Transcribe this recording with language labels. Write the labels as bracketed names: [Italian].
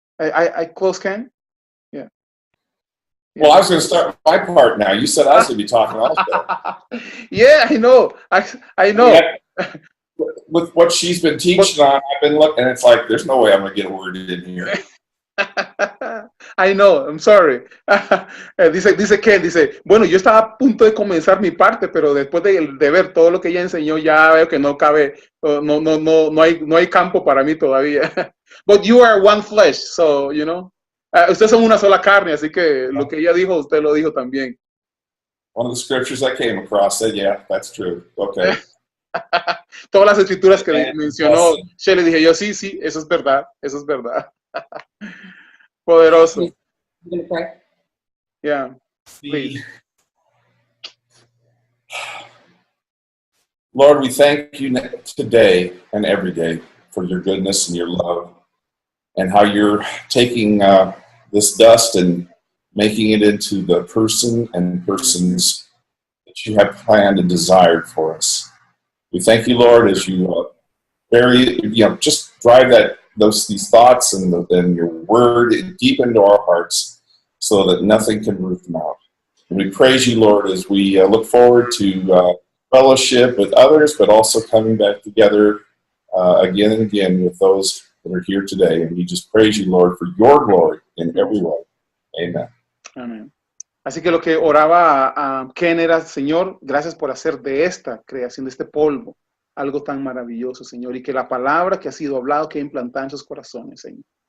[English] I close Ken? Yeah. Well, I was going to start my part now. You said I was going to be talking also. Yeah, I know. I know. Yeah. With what she's been teaching on, I've been looking, and it's like, there's no way I'm going to get a word in here. I know, I'm sorry. [Spanish] Dice Ken, dice, bueno, yo estaba a punto de comenzar mi parte, pero después de ver todo lo que ella enseñó, ya veo que no cabe, no hay campo para mí todavía. [English] But you are one flesh, so, you know. [Spanish] Ustedes son una sola carne, así que lo que ella dijo, usted lo dijo también. [English] One of the scriptures I came across said, yeah, that's true. Okay. [Spanish] Todas las escrituras que mencionó Shelley, dije yo, sí, eso es verdad, eso es verdad. Poderoso. [English] Yeah, please. Lord, we thank you today and every day for your goodness and your love, and how you're taking this dust and making it into the person and persons that you have planned and desired for us. We thank you, Lord, as you just drive these thoughts and your word deep into our hearts, so that nothing can root them out. And we praise you, Lord, as we look forward to fellowship with others, but also coming back together again and again with those that are here today. And we just praise you, Lord, for your glory in every way. Amen. [Spanish] Amén. Así que lo que oraba a Ken era, Señor, gracias por hacer de esta creación, de este polvo, algo tan maravilloso, Señor, y que la palabra que ha sido hablado quede implantada en sus corazones, Señor.